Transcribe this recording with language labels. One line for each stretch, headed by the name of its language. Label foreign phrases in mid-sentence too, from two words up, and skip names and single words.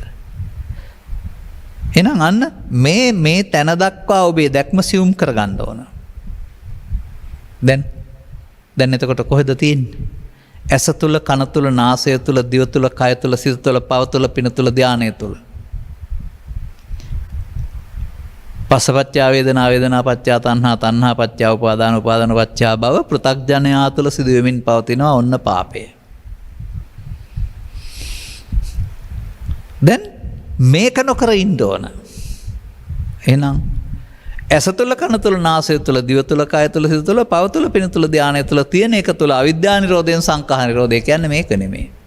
Sinhala: එහෙනම් අන්න මේ තැන දක්වා ඔබේ දැක්ම සියුම් කරගන්න ඕන. දැන් එතකොට කොහෙද තියෙන්නේ? ඇස තුල, කන තුල, නාසය තුල, දිව තුල, කය තුල, සිත තුල, පව තුල, පින තුල, ධානය තුල.
Pali: පස්සපච්චා වේදනා, වේදනා පච්චා තණ්හා, තණ්හා පච්චා උපාදාන, උපාදාන පච්චා භව,
Sinhala: පෘථග්ජනයා තුල සිදු වෙමින් පවතිනවා ඔන්න පාපය. දැන් මේක නොකර ඉන්න ඕන. එහෙනම් ඇස තුළ, කන තුළ, නාසය තුළ, දිව තුළ, කය තුළ, සිත තුළ, පව තුළ, පින තුළ, ධානය තුළ තියෙන එක තුළ අවිද්‍යා නිරෝධයෙන් සංඛාර නිරෝධය කියන්නේ මේක නෙමෙයි.